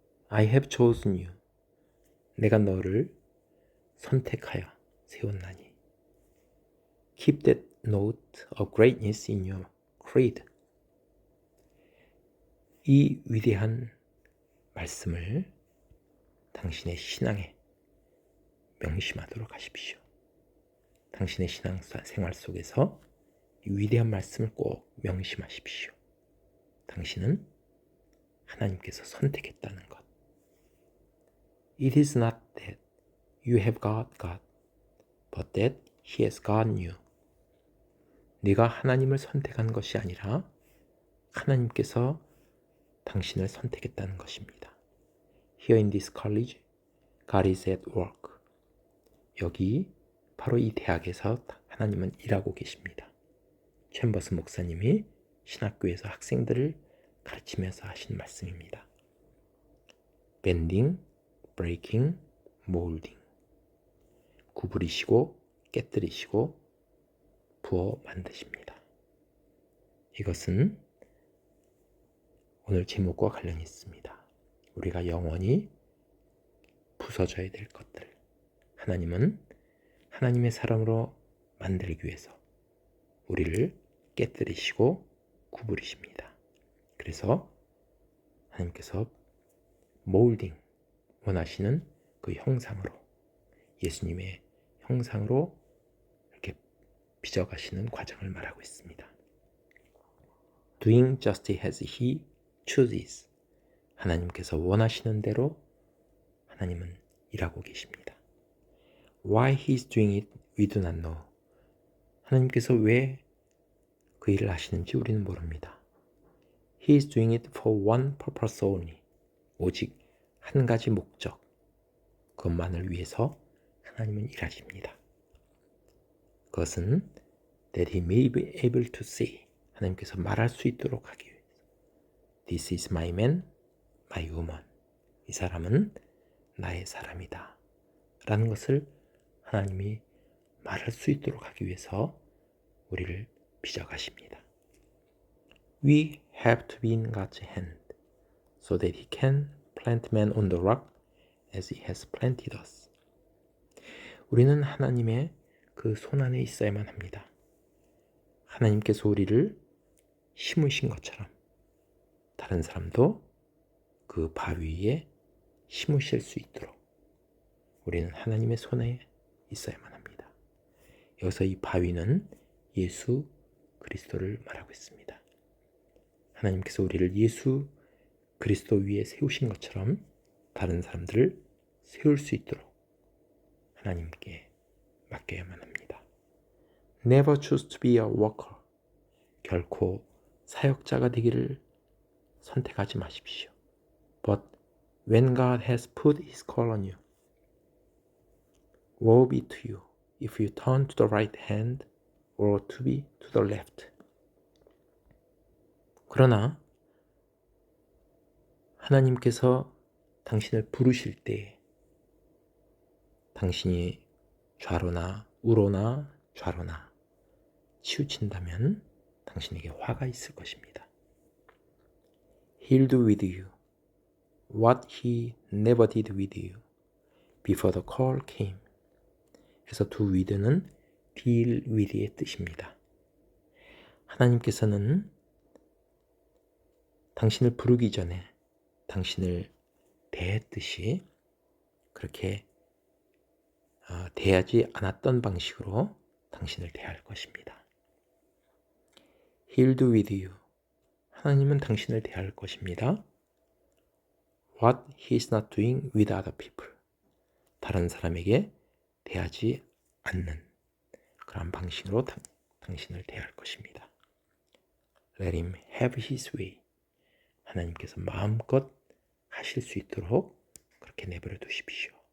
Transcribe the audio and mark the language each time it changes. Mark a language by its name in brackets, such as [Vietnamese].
[English] I have chosen you. [Korean] 내가 너를 선택하여 세웠나니. [English] Keep that note of greatness in your creed. [Korean] 이 위대한 말씀을 당신의 신앙에 명심하도록 하십시오. 당신의 신앙생활 속에서 이 위대한 말씀을 꼭 명심하십시오. 당신은 하나님께서 선택했다는 것. [English] It is not that you have got God, but that He has got you. [Korean] 네가 하나님을 선택한 것이 아니라 하나님께서 당신을 선택했다는 것입니다. [English] Here in this college, God is at work. [Korean] 여기 바로 이 대학에서 하나님은 일하고 계십니다. 챔버스 목사님이 신학교에서 학생들을 가르치면서 하신 말씀입니다. [English] Bending, breaking, molding. [Korean] 구부리시고 깨뜨리시고 부어 만드십니다. 이것은 오늘 제목과 관련이 있습니다. 우리가 영원히 부서져야 될 것들. 하나님은 하나님의 사람으로 만들기 위해서 우리를 깨뜨리시고 구부리십니다. 그래서 하나님께서 몰딩 원하시는 그 형상으로 예수님의 형상으로 이렇게 빚어가시는 과정을 말하고 있습니다. [English] Doing just as He chooses. [Korean] 하나님께서 원하시는 대로 하나님은 일하고 계십니다. [English] Why He is doing it, we do not know. [Korean] 하나님께서 왜 그 일을 하시는지 우리는 모릅니다. [English] He is doing it for one purpose only. [Korean] 오직 한 가지 목적, 그것만을 위해서 하나님은 일하십니다. 그것은 [English] that He may be able to say. [Korean] 하나님께서 말할 수 있도록 하기 위해서. [English] This is my man, my woman. [Korean] 이 사람은 나의 사람이다. 라는 것을 하나님이 말할 수 있도록 하기 위해서 우리를 빚어가십니다. [English] We have to be in God's hand so that He can plant man on the rock as He has planted us. [Korean] 우리는 하나님의 그 손 안에 있어야만 합니다. 하나님께서 우리를 심으신 것처럼 다른 사람도 그 바위 위에 심으실 수 있도록 우리는 하나님의 손에 있어야만 합니다. 여기서 이 바위는 예수 그리스도를 말하고 있습니다. 하나님께서 우리를 예수 그리스도 위에 세우신 것처럼 다른 사람들을 세울 수 있도록 하나님께 맡겨야만 합니다. [English] Never choose to be a worker. [Korean] 결코 사역자가 되기를 선택하지 마십시오. [English] But when God has put His call on you, woe be to you if you turn to the right hand or to be to the left. [Korean] 그러나 하나님께서 당신을 부르실 때 당신이 좌로나 우로나 좌로나 치우친다면 당신에게 화가 있을 것입니다. [English] He'll do with you what He never did with you before the call came. [Korean] 그래서 do with는 deal with의 뜻입니다. 하나님께서는 당신을 부르기 전에 당신을 대했듯이 그렇게 대하지 않았던 방식으로 당신을 대할 것입니다. [English] He'll do with you. [Korean] 하나님은 당신을 대할 것입니다. [English] What He is not doing with other people. [Korean] 다른 사람에게 대하지 않는 그런 방식으로 당신을 대할 것입니다. [English] Let him have his way. [Korean] 하나님께서 마음껏 하실 수 있도록 그렇게 내버려 두십시오.